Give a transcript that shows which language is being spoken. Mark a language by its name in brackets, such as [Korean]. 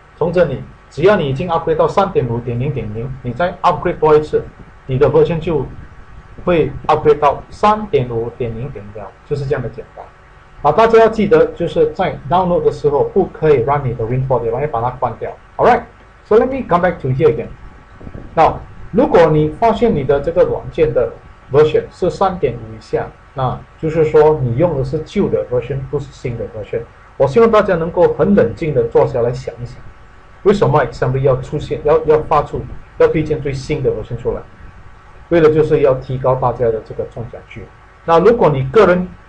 [Chinese] 从这里，只要你已经 upgrade 到 3.5.0.0， 你再 upgrade 多一次。你的 version 就会 upgrade 到 3.5.0.0， 就是这样的简单。好，大家要记得，就是在 download 的时候不可以让你的 Win4D， 要把它关掉。 [English] Alright， so let me come back to here again. [Chinese] Now， 如果你发现你的这个软件的 version 是 3.5 以下，那就是说你用的是旧的 version， 不是新的 version。我希望大家能够很冷静的坐下来想一想，为什么 Assembly 要出现，要推荐最新的 version 出来？为了就是要提高大家的这个中奖率。那如果你个人